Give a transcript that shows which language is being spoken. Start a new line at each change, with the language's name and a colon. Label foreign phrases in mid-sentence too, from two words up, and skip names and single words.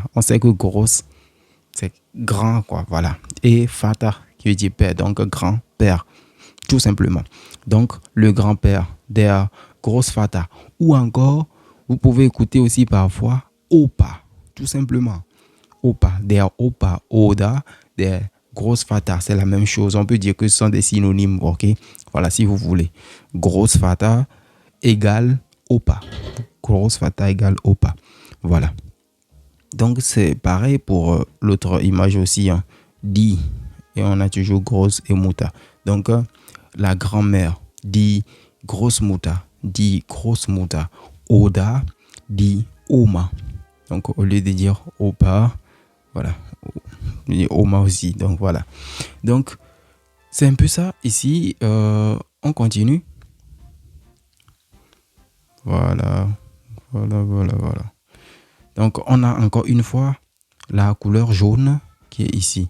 French: On sait que grosse, c'est grand, quoi. Voilà. Et Vater qui veut dire père. Donc, grand-père. Tout simplement. Donc, le grand-père,
German: der Großvater.
French: Ou encore, vous pouvez écouter aussi parfois Opa. Tout simplement.
German: Opa. Der Opa. Oder der Großvater,
French: c'est la même chose. On peut dire que ce sont des synonymes, ok? Voilà, si vous voulez. Großvater égale Opa. Großvater égale Opa. Voilà. Donc, c'est pareil pour l'autre image aussi. Hein. Die. Et on a toujours Groß et Mutter. Donc, la grand-mère.
German: Die Großmutter. Die Großmutter. Oder die Oma.
French: Donc, au lieu de dire Opa, voilà. Oma aussi. Donc, voilà. Donc, c'est un peu ça. Ici, on continue. Voilà. Donc, on a encore une fois la couleur jaune qui est ici.